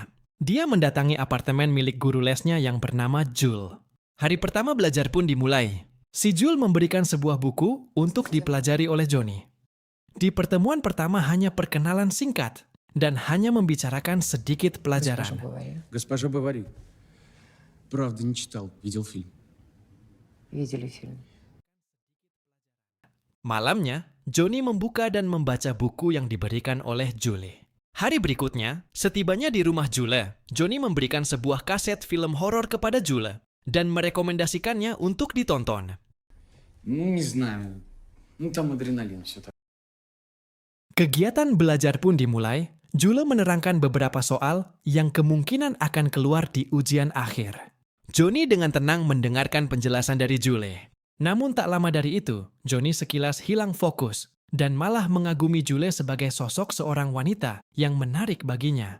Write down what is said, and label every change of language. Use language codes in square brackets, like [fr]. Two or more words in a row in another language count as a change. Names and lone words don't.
[id] Dia mendatangi apartemen milik guru lesnya yang bernama Jule. Hari pertama belajar pun dimulai. Si Jule memberikan sebuah buku untuk dipelajari oleh Johnny. Di pertemuan pertama hanya perkenalan singkat dan hanya membicarakan sedikit pelajaran. [ru] Госпожа Бавари. Правда, не читал, видел фильм. Видели фильм. [id] Malamnya, Johnny membuka dan membaca buku yang diberikan oleh Jule. Hari berikutnya, setibanya di rumah Jule, Johnny memberikan sebuah kaset film horor kepada Jule dan merekomendasikannya untuk ditonton. [ru] Не знаю. Там адреналин все так. [id] Kegiatan belajar pun dimulai. Jule menerangkan beberapa soal yang kemungkinan akan keluar di ujian akhir. Johnny dengan tenang mendengarkan penjelasan dari Jule. Namun tak lama dari itu, Johnny sekilas hilang fokus dan malah mengagumi Jule sebagai sosok seorang wanita yang menarik baginya.